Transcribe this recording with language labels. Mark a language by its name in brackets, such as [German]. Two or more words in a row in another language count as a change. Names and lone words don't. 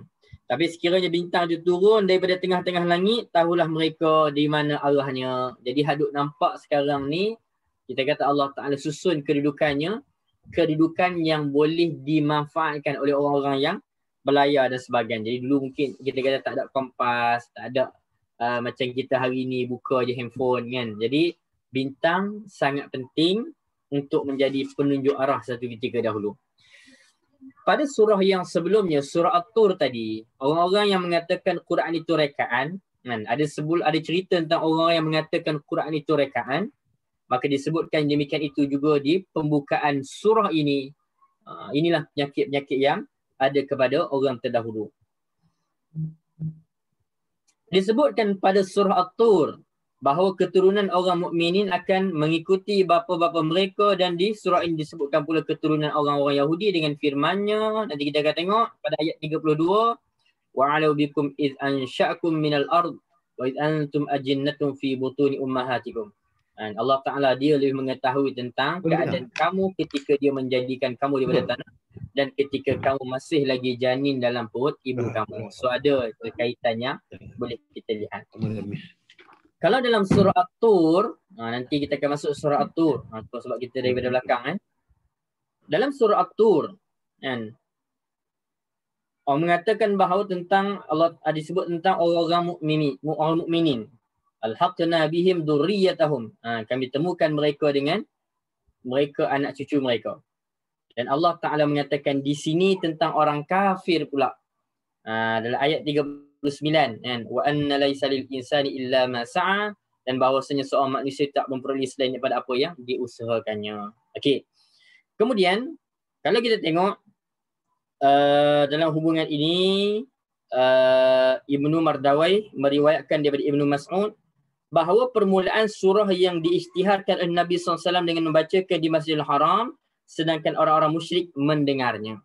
[Malay] Tapi sekiranya bintang itu turun daripada tengah-tengah langit, tahulah mereka di mana arahnya. Jadi hadut nampak sekarang ni, kita kata Allah Ta'ala susun kedudukannya, kedudukan yang boleh dimanfaatkan oleh orang-orang yang berlayar dan sebagainya. Jadi dulu mungkin kita kata tak ada kompas, tak ada macam kita hari ni buka je handphone kan. Jadi bintang sangat penting untuk menjadi penunjuk arah satu ketika dahulu. Pada surah yang sebelumnya, surah At-Tur tadi, orang-orang yang mengatakan Quran itu rekaan, kan? Ada cerita tentang orang yang mengatakan Quran itu rekaan, maka disebutkan demikian itu juga di pembukaan surah ini. Inilah penyakit-penyakit yang ada kepada orang terdahulu. Disebutkan pada surah At-Tur bahawa keturunan orang mukminin akan mengikuti bapa-bapa mereka dan di surah ini disebutkan pula keturunan orang-orang Yahudi dengan firman-Nya. Nanti kita akan tengok pada ayat 32 [Arabic] وأعلم بكم إذ أنشأكم من الأرض وإذ أنتم أجنة في بطون أمهاتكم. [Malay] Dan Allah Ta'ala dia lebih mengetahui tentang keadaan kamu ketika dia menjadikan kamu daripada tanah dan ketika kamu masih lagi janin dalam perut ibu kamu. So ada kaitannya boleh kita lihat. Kalau dalam surah At-Tur, nanti kita akan masuk surah At-Tur. Sebab kita daripada belakang kan. Dalam surah At-Tur kan, Allah mengatakan bahawa tentang Allah disebut tentang orang-orang mukminin. [Arabic] ألحقنا بهم ذريتهم. [Malay] Kami temukan mereka dengan mereka anak cucu mereka. Dan Allah Taala mengatakan di sini tentang orang kafir pula. Dalam ayat 39 kan, [Arabic] وأن ليس للإنسان إلا ما سعى, [Malay] dan bahawasanya seorang manusia tak memperoleh selain daripada apa yang diusahakannya. Okey. Kemudian kalau kita tengok dalam hubungan ini Ibnu Mardawai meriwayatkan daripada Ibnu Mas'ud bahawa permulaan surah yang diisytiharkan oleh Nabi SAW dengan membacakan di Masjidil Haram sedangkan orang-orang musyrik mendengarnya.